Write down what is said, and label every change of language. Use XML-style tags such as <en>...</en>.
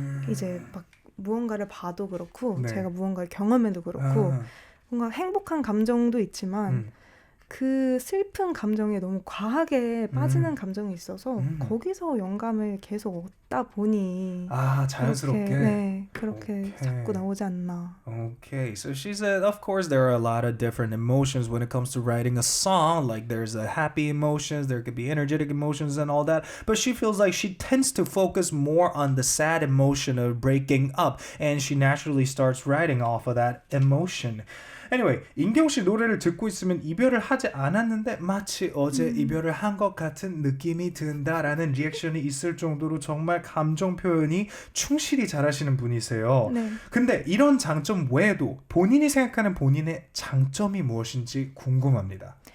<ko>이제 막 무언가를 봐도 그렇고 제가 무언가를 경험해도 그렇고 뭔가 행복한 감정도 있지만 그 슬픈 감정에 너무 과하게 빠지는 감정이 있어서 거기서 영감을 계속 얻다 보니 자연스럽게 그렇게 자꾸 나오지 않나.</ko> <en>Okay, so she said, of course, there are a lot of different emotions when it comes to writing a song. Like there's a happy emotions, there could be energetic emotions and all that. But she feels like she tends to focus more on the sad emotion of breaking up, and she naturally starts writing off of that emotion.</en> <ko>Anyway, 인경 씨 노래를 듣고 있으면 이별을 하지 않았는데 마치 어제 이별을 한 것 같은 느낌이 든다라는 리액션이 있을 정도로 정말 감정 표현이 충실히 잘하시는 분이세요. 네. 근데 이런 장점 외에도 본인이 생각하는 본인의 장점이 무엇인지 궁금합니다.</ko>